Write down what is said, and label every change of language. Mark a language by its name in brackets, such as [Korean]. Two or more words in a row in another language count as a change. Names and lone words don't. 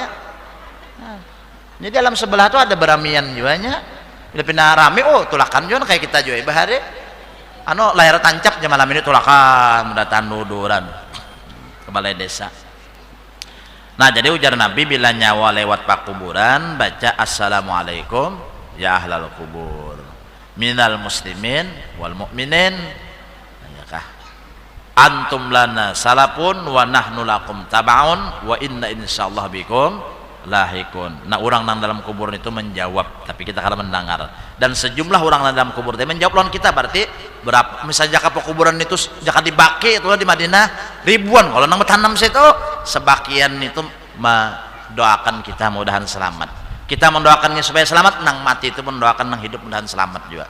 [Banjar] Jadi dalam sebelah itu ada beramian juga nya bila pindah rame tulakan juga kayak kita juga bahari lahir tancap jam malam ini tulakan mendatang nuduran ke balai desa. Nah jadi ujar Nabi bila nyawa lewat pak kuburan baca [Arabic] السلام عليكم يا أهل القبور من المسلمين والمؤمنين أنتم لنا سلف ونحن لكم تبع وإنا إن شاء الله بكم لاحقون. [Banjar] Nah orang nang dalam kubur itu menjawab tapi kita kalau mendengar dan sejumlah orang nang dalam kubur itu menjawab lawan kita berarti berapa misalnya jaka kuburan itu jaka dibaki itu di Madinah ribuan kalau nang bertanam situ sebagian itu mendoakan kita mudahan selamat kita mendoakannya supaya selamat nang mati itu mendoakan nang hidup mudahan selamat juga.